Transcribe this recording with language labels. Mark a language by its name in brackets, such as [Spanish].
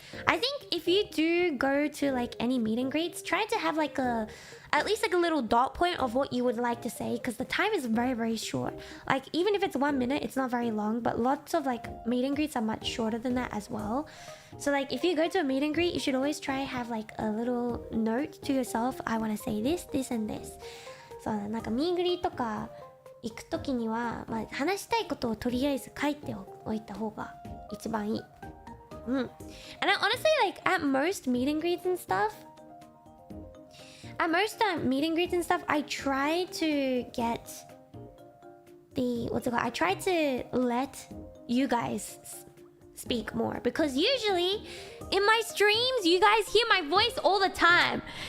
[English] I think if you do go to like any meet and greets, try to have like at least like a little dot point of what you would like to say, because the time is very short. Like even if it's 1 minute, it's not very long, but lots of like meet and greets are much shorter than that as well. So like if you go to a meet and greet, you should always try have like a little note to yourself. I want to say this, this and this. [Japanese] そうなんかミーグリとか行くときには、まあ、話したいことをとりあえず書いておいた方が一番いい。 [English] And I honestly like at most meet and greets and stuff, I try to get I try to let you guys speak more, because usually in my streams you guys hear my voice all the time.